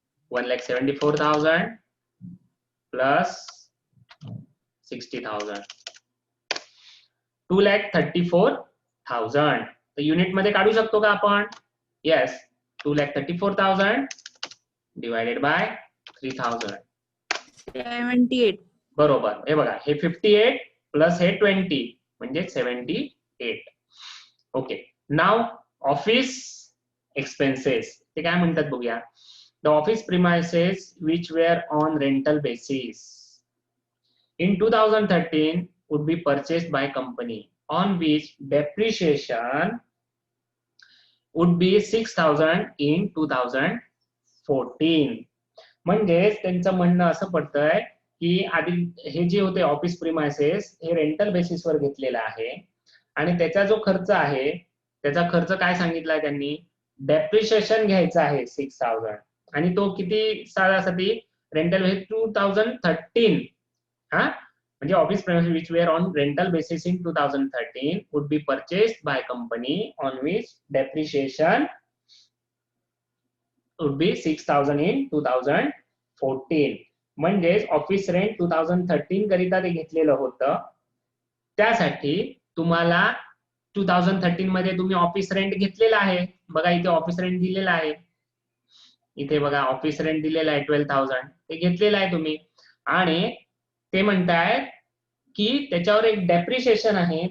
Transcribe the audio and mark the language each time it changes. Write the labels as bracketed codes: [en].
[mr] 1,74,000 plus 60,000 2,34,000. तर unit मध्ये काढू शकतो का आपण. Yes, 2,34,000 [en] Divided by 3000. 78. [mr] बरोबर. हे बघा, हे 58 प्लस हे 20 म्हणजे 78. ओके. नाव ऑफिस एक्सपेन्सेस ते काय म्हणतात बघूया. [en] The office premises which were on rental basis in 2013 would be purchased by company on which depreciation would be 6000 in 2014. [mr] म्हणजेच त्यांचं म्हणणं असं पडतंय की आधी हे जे होते ऑफिस प्रिमाइसेस हे रेंटल बेसिसवर घेतलेलं आहे आणि त्याचा जो खर्च आहे त्याचा खर्च काय सांगितलाय त्यांनी, डेप्रिशिएशन घ्यायचा आहे 6000 आणि तो किती सालासाठी, रेंटल बेसिस 2013. हा म्हणजे [en] Office premises which were on rental basis in 2013 would be purchased by company on which depreciation would be 6000 in 2014. [mr] म्हणजेच ऑफिस रेंट 2013 करिता ते घेतलेलं होतं. त्यासाठी तुम्हाला 2013 मध्ये तुम्ही ऑफिस रेंट घेतलेला आहे. बघा इथे ऑफिस रेंट दिलेला आहे. इथे बघा ऑफिस रेंट दिलेला आहे 12,000. ते घेतलेलं आहे तुम्ही आणि ते म्हणतायत की त्याच्यावर एक डेप्रिशिएशन आहे.